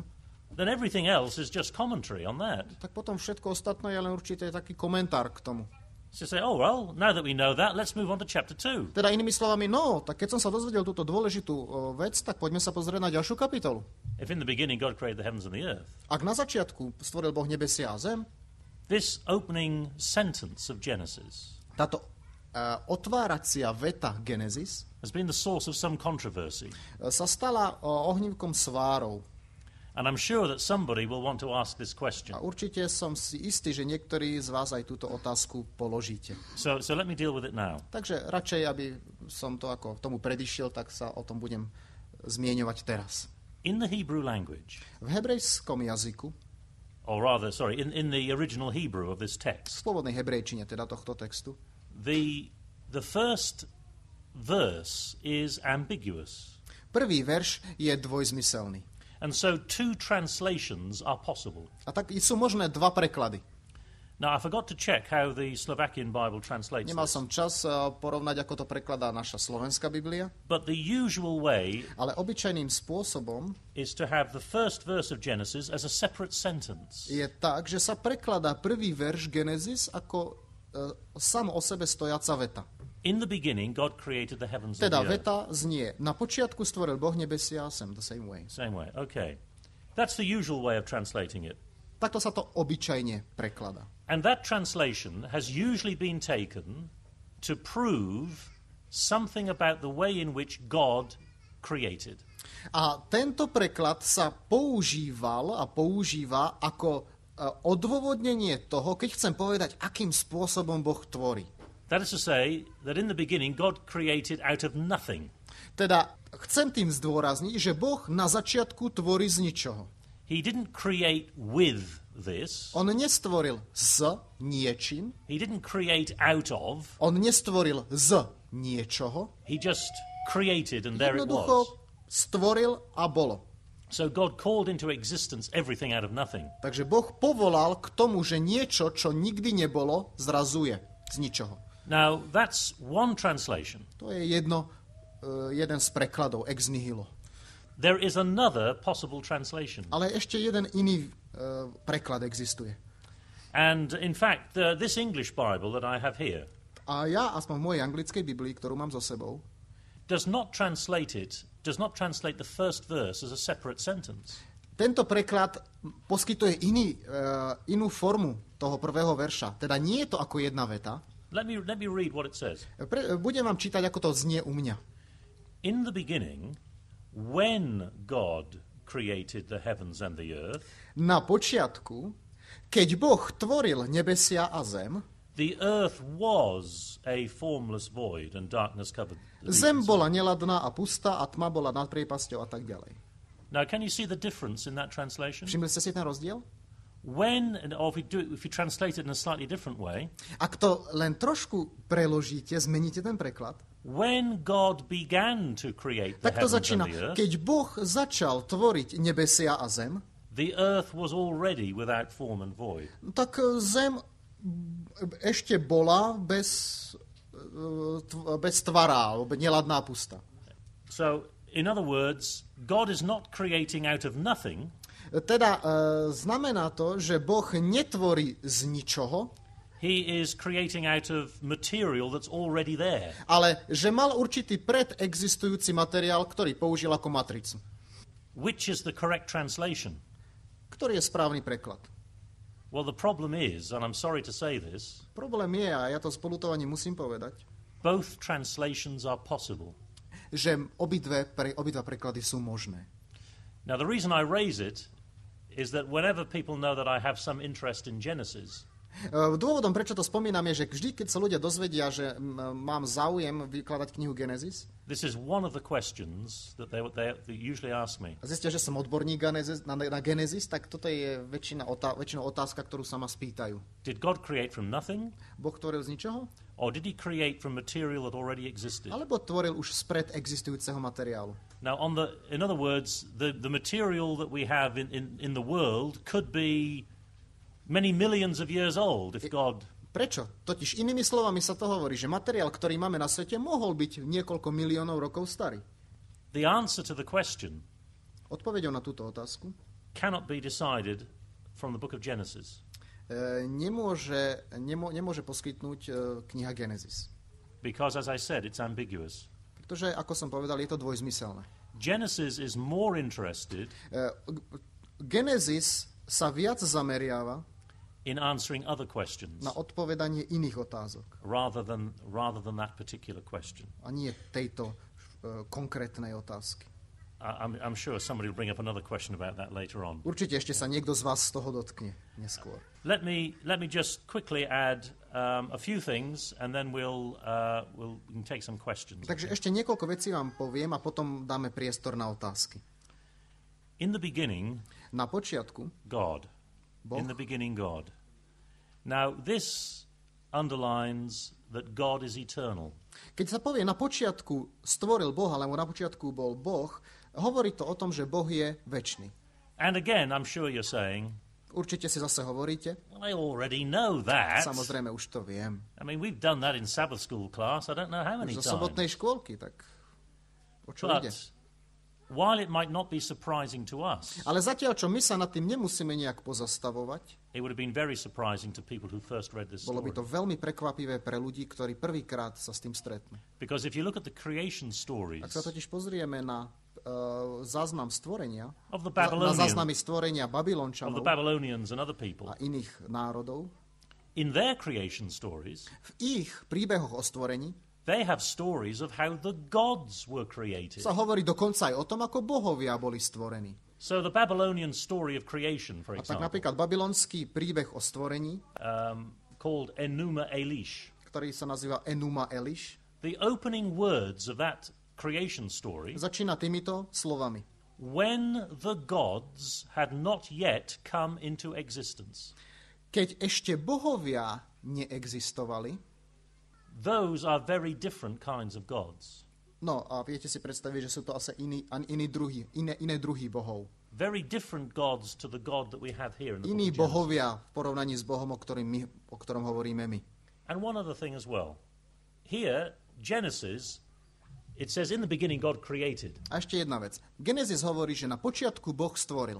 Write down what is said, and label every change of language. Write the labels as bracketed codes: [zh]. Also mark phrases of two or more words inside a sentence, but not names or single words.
[en] then everything else is just commentary on that. [sk] tak potom všetko ostatné je len určite taký komentár k tomu. [en] So you say, oh, well, now that we know that, let's move on to chapter 2. [sk] Teda inými slovami, tak keď som sa dozvedel túto dôležitú vec, tak poďme sa pozrieť na ďalšiu kapitolu. [en] If in the beginning God created the heavens and the earth, [sk] Ak na začiatku stvoril Boh nebesia a zem, [en] this opening sentence of Genesis [sk] táto otváracia veta Genesis [en] has been the source of some controversy. [sk] Sa stala ohnívkom svárov. [en] And I'm sure that somebody will want to ask this question. [sk] A určite som si istý, že niektorí z vás aj túto otázku položíte. [en] So let me deal with it now. [sk] Takže radšej, aby som to ako tomu predišiel, tak sa o tom budem zmieňovať teraz. [en] In the Hebrew language, [sk] V hebrejskom jazyku, [en] or rather, sorry, in the original Hebrew of this [sk] v [en] text, [sk] slobodnej hebrejčine teda tohto textu, [en] the first verse is ambiguous. [sk] prvý verš je dvojzmyselný. [en] And so two translations are possible. [sk] A tak sú možné dva preklady. [en] Now, I forgot to check how the Slovakian Bible translates [sk] Nemal [en] this. [sk] som čas porovnať, ako to prekladá naša slovenská Biblia, [en] But the usual way [sk] ale obyčajným spôsobom [en] is to have the first verse of Genesis as a separate sentence. [sk] je tak, že sa prekladá prvý verš Genesis ako sam o sebe stojaca veta. [en] In the beginning, God created the heavens and [sk] Teda [en] the earth. [sk] veta znie, na počiatku stvoril Boh nebesia a zem, [en] the same way. Same way, okay. That's the usual way of translating it. [sk] Takto sa to obyčajne prekladá. [en] And that translation has usually been taken to prove something about the way in which God created. [sk] A tento preklad sa používal a používa ako odôvodnenie toho, keď chcem povedať, akým spôsobom Boh tvorí. [en] That is to say, that in the beginning God created out of nothing. [sk] Teda chcem tým zdôrazniť, že Boh na začiatku tvorí z ničoho. [en] He didn't create with this. [sk] On nestvoril s niečím, [en] He didn't create out of. [sk] on nestvoril z niečoho, [en] He just created and there it [sk] jednoducho [en] was. [sk] stvoril a bolo. [en] So God called into existence everything out of nothing. [sk] Takže Boh povolal k tomu, že niečo, čo nikdy nebolo, zrazu je z ničoho. [en] Now, that's one translation. [sk] To je jeden z prekladov, [la] ex nihilo. [en] There is another possible translation. [sk] Ale ešte jeden iný preklad existuje. [en] And in fact, this English Bible that I have here [sk] A ja, aspoň v mojej anglickej Biblii, ktorú mám so sebou, [en] does not translate the first verse as a separate sentence. [sk] tento preklad poskytuje inú formu toho prvého verša. Teda nie je to ako jedna veta, [en] Let me read what it says. [sk] Budem vám čítať, ako to znie u mňa. [en] In the beginning, when God created the heavens and the earth, [sk] na počiatku, keď Boh tvoril nebesia a zem, [en] the earth was a formless void and darkness covered the deep. [sk] Zem bola neladná a pustá a tma bola nad priepasťou a tak ďalej. [en] Now, can you see the difference in that translation? [sk] Všimli ste si ten rozdiel? [en] Or if you translate it in a slightly different way, [sk] ak to len trošku preložíte, zmeníte ten preklad. [en] When God began to create the [sk] Tak to [en] heavens [sk] začína. [en] and the earth, [sk] Keď Boh začal tvoriť nebesia a zem, [en] the earth was already without form and void. [sk] tak zem ešte bola bez tvara, alebo neladná pusta. [en] So, in other words, God is not creating out of nothing. [sk] Teda znamená to, že Boh netvorí z ničoho, [en] He is creating out of material that's already there. [sk] ale že mal určitý predexistujúci materiál, ktorý použil ako matricu. [en] Which is the correct translation? [sk] Ktorý je správny preklad? [en] Well, the problem is, and I'm sorry to say this, [sk] Problém je, a ja to s poľutovaním musím povedať, [en] both translations are possible. [sk] že obidva preklady sú možné. [en] Now, the reason I raise it is that whenever people know that I have some interest in Genesis, [sk] Dôvodom, prečo to spomínam, je, že vždy, keď sa ľudia dozvedia, že mám záujem vykladať knihu Genesis, [en] this is one of the questions that they usually ask me. [sk] a zistia, že som odborník na Genesis, tak toto je väčšinou otázka, ktorú sa ma spýtajú. [en] Did God create from nothing? [sk] Boh tvoril z ničoho? [en] Or did he create from material that already existed? [sk] Alebo tvoril už spred existujúceho materiálu? [en] Now, in other words, the material that we have in the world could be many millions of years old if God... [sk] Prečo? Totiž inými slovami sa to hovorí, že materiál, ktorý máme na svete, mohol byť niekoľko miliónov rokov starý. [en] The answer to the question [sk] Odpoveďou na túto otázku [en] cannot be decided from the book of Genesis. [sk] nemôže poskytnúť kniha Genesis. [en] Because, as I said, it's ambiguous. [sk] Pretože, ako som povedal, je to dvojzmyselné. [en] Genesis is more interested [sk] Genesis sa viac zameriava [en] in answering other questions [sk] na odpovedanie iných otázok [en] rather than that particular question. [sk] a nie tejto konkrétnej otázky. [en] I'm sure somebody will bring up another question about that later on. [sk] Určite ešte sa niekto z vás z toho dotkne neskôr. [en] Let me just quickly add a few things, and then we can take some questions. [sk] Takže ešte niekoľko vecí vám poviem a potom dáme priestor na otázky. [en] In the beginning, [sk] Na počiatku [en] God. [sk] Boh. [en] In the beginning, God. Now, this underlines that God is eternal. [sk] Keď sa povie na počiatku stvoril Boh, alebo na počiatku bol Boh, hovorí to o tom, že Boh je večný. [en] And again, I'm sure you're saying, [sk] Určite si zase hovoríte, [en] well, I already know that. [sk] samozrejme už to viem. [en] I mean, we've done that in Sabbath school class. I don't know how many [sk] Už zo [en] times. [sk] sobotnej škôlky, tak o čo ide? [en] But while it might not be surprising to us, [sk] Ale zatiaľ, čo my sa nad tým nemusíme nejak pozastavovať, [en] it would have been very surprising to people who first read this [sk] bolo by [en] story. [sk] to veľmi prekvapivé pre ľudí, ktorí prvýkrát sa s tým stretnú. [en] Because if you look at the creation stories [sk] Ak sa totiž pozrieme na záznam stvorenia, [en] of the [sk] na [en] Babylonians, [sk] záznamy stvorenia [en] of [sk] Babylončanov [en] the Babylonians and other people, [sk] a iných národov, [en] in their creation stories, [sk] v ich príbehoch o stvorení [en] they have stories of how the gods were created. [sk] sa hovorí dokonca aj o tom, ako bohovia boli stvorení. [en] So the Babylonian story of creation, for [sk] A tak [en] example, [sk] napríklad babylonský príbeh o stvorení, [en] called Enuma Elish, [sk] ktorý sa nazýva Enuma Elish, [en] the opening words of that creation story, [sk] začína týmito slovami. [en] when the gods had not yet come into existence. [sk] Keď ešte bohovia neexistovali, [en] Those are very different kinds of gods. [sk] no a viete si predstaviť, že sú to asi iné druhy bohov. [en] Very different gods to the God that we have here in the [sk] Iní [en] book of Genesis. [sk] bohovia v porovnaní s Bohom, o ktorom hovoríme my. [en] And one other thing as well. Here, Genesis, it says, in the beginning God created. [sk] A ešte jedna vec. Genesis hovorí, že na počiatku Boh stvoril.